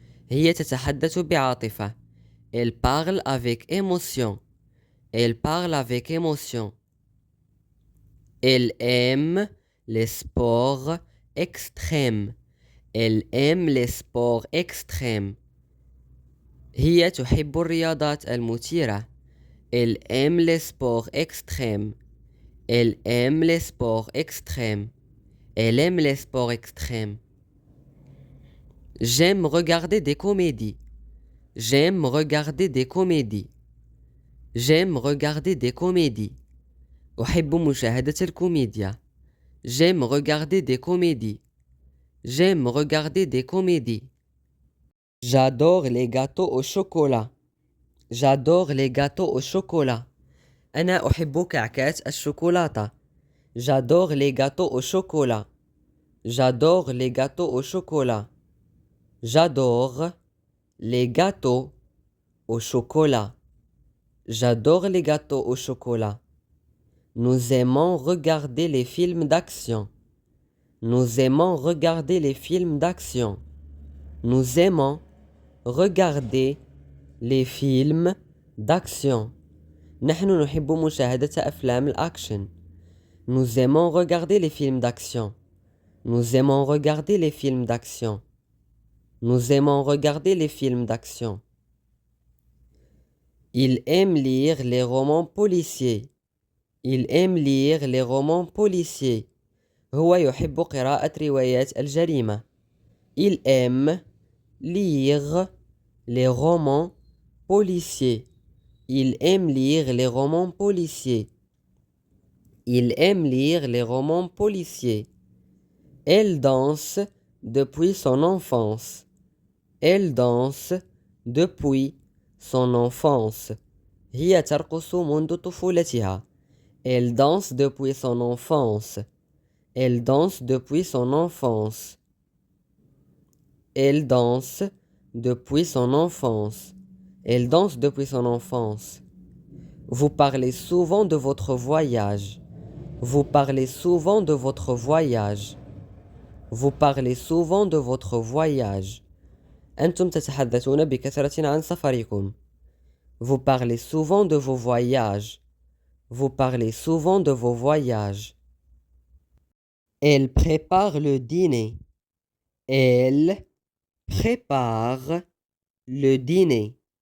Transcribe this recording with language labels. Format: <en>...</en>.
<ar>هي تتحدث بعاطفة.</ar> <fr>Elle parle avec émotion. Elle parle avec émotion. Elle aime les sports extrêmes. Elle aime les sports extrêmes.</fr> <ar>هي تحب الرياضات المثيرة.</ar> <fr>Elle aime les sports extrêmes. Elle aime les sports extrêmes. Elle aime les sports extrêmes. J'aime regarder des comédies. J'aime regarder des comédies. J'aime regarder des comédies.</fr> <ar>أحب مشاهدة الكوميديا.</ar> <fr>J'aime regarder des comédies. J'aime regarder des comédies. J'adore les gâteaux au chocolat. J'adore les gâteaux au chocolat.</fr> <ar>أنا أحب كعكات الشوكولاتة.</ar> <fr>J'adore les gâteaux au chocolat. J'adore les gâteaux au chocolat. J'adore les gâteaux au chocolat. J'adore les gâteaux au chocolat. Nous aimons regarder les films d'action. Nous aimons regarder les films d'action. Nous aimons regarder les films d'action.</fr> <ar>نحن نحب مشاهدة أفلام الأكشن.</ar> <fr>Nous aimons regarder les films d'action. Nous aimons regarder les films d'action. Nous aimons regarder les films d'action. Il aime lire les romans policiers. Il aime lire les romans policiers.</fr> <ar>هو يحب قراءة روايات الجريمة.</ar> <fr>Il aime lire les romans policiers. Il aime lire les romans policiers. Il aime lire les romans policiers. Elle danse depuis son enfance. Elle danse depuis son enfance.</fr> <ar>هي ترقص منذ طفولتها.</ar> <fr>Elle danse depuis son enfance. Elle danse depuis son enfance. Elle danse depuis son enfance. Elle danse depuis son enfance. Vous parlez souvent de votre voyage. Vous parlez souvent de votre voyage. Vous parlez souvent de votre voyage.</fr> <ar>أنتم تتحدثون بكثرة عن سفركم.</ar> <fr>Vous parlez souvent de vos voyages. Vous parlez souvent de vos voyages. Elle prépare le dîner. Elle prépare le dîner.</fr>